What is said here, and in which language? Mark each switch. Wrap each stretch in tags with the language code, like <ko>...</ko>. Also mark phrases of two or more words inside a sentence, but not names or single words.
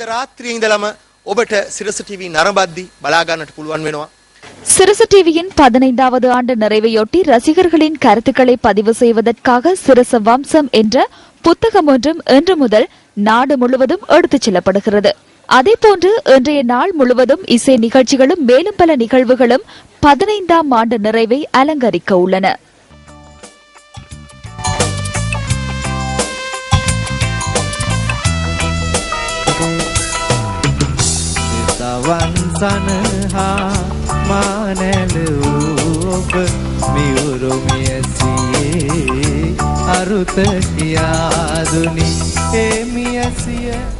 <ta>சிரச டிவியின் 15வது ஆண்டு நிறைவையொட்டி ரசிகர்களின் கருத்துக்களை பதிவு செய்வதற்காக சிரச வம்சம் என்ற புத்தகம் ஒன்றும் இன்று முதல் நாடு முழுவதும் எடுத்துச் செல்லப்படுகிறது. அதேபோன்று இன்றைய நாள் முழுவதும் இசை நிகழ்ச்சிகளும் மேலும் பல நிகழ்வுகளும் 15ஆம் ஆண்டு நிறைவை அலங்கரிக்க உள்ளன.</ta> <si>වන්සනහා මානැලූ ඔබ මියුරුමියසියේ අරුත කියාදුනි ඒ මියසිය</si>